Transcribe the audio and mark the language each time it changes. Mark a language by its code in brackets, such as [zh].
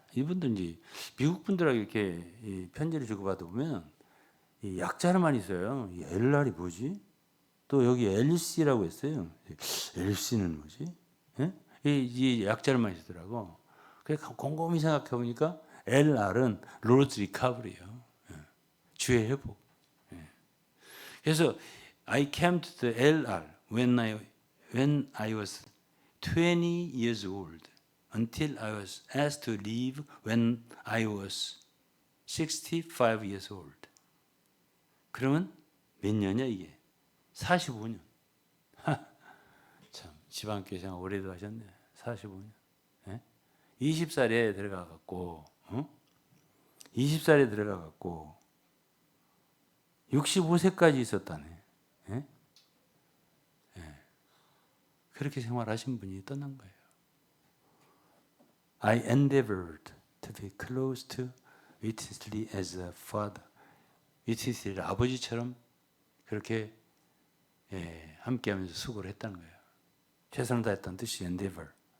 [ko] 이분도 이제 미국 분들하고 이렇게 편지를 주고받아 보면 이 약자를 많이 써요. 이 LR이 뭐지? 또 여기 LC라고 했어요. LC는 뭐지? 예? 이 약자를 많이 쓰더라고. 그래서 곰곰이 생각해 보니까 LR은 Lord's Recovery예요. 주의 회복. 그래서 [en] I came to the LR when I was 20 years old until I was asked to leave when I was 65 years old. [ko] 그러면 몇 년이야 이게? 45년. 참 지방교회 생활 오래도 하셨네. 45년. 예? 20살에 들어가 갖고 20살에 들어가 갖고 65세까지 있었다네. 예? 예. 그렇게 생활하신 분이 떠난 거예요. [en] I endeavored to be close to Whitley as a father. [ko] 위트리스를 아버지처럼 그렇게 함께하면서 수고를 했다는 거예요. 최선을 다했다는 뜻이 endeavored.